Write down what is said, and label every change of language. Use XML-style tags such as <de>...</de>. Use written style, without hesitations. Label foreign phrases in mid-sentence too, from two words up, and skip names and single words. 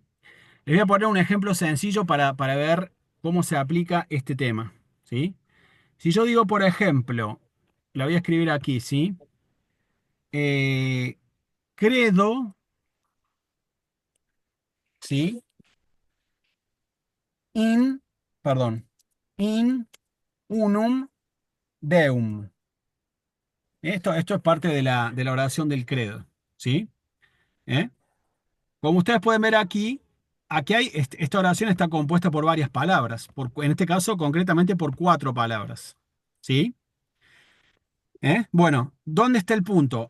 <es>Les voy a poner un ejemplo sencillo para ver cómo se aplica este tema. ¿Sí? Si yo digo, por ejemplo, la voy a escribir aquí, ¿sí? Eh, credo, ¿sí? In, perdón,</es> <la>in unum deum.</la> <es>Esto es parte de la oración del credo, ¿sí? ¿Eh? Como ustedes pueden ver aquí, aquí hay, esta oración está compuesta por varias palabras, en este caso concretamente por cuatro palabras. ¿Sí? Bueno, ¿dónde está el punto?</es>